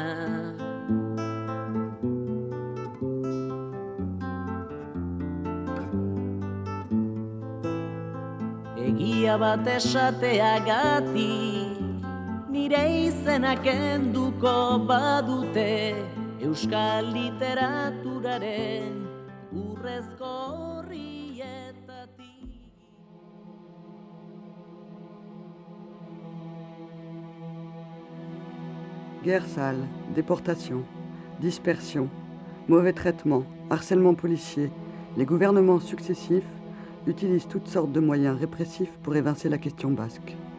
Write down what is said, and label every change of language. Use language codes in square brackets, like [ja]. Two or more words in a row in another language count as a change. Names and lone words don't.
[eu] Egia bat esateagatik nire izena kenduko badute euskal literaturaren urrezko horrietatik. [fr] Guerre sale, déportation, dispersion, mauvais traitement, harcèlement policier, les gouvernements successifs utilisent toutes sortes de moyens répressifs pour évincer la question basque.